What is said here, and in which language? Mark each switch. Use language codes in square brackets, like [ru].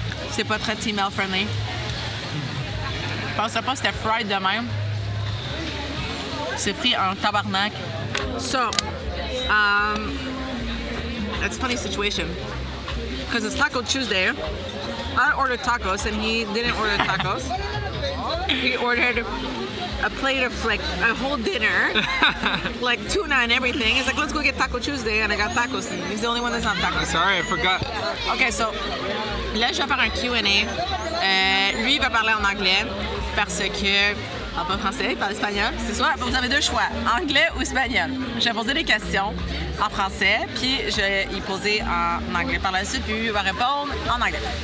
[fr] C'est pas très [en] email friendly. [fr] Je pensais pas que c'était fried de même. C'est pris en tabarnak. [en] So, it's a funny situation. Because it's Taco Tuesday. I ordered tacos and he didn't order tacos. He ordered a plate of like a whole dinner, like tuna and everything. He's like, let's go get Taco Tuesday, and I got tacos. And he's the only one that's not tacos. Sorry, I forgot. [fr] Okay, so là, je vais faire un Q&A. Lui, il va parler en anglais parce que, pas français, il parle espagnol. C'est soit, vous avez deux choix, anglais ou espagnol. Je vais poser des questions en français, puis je vais y poser en anglais par la suite, puis lui, il va répondre en anglais.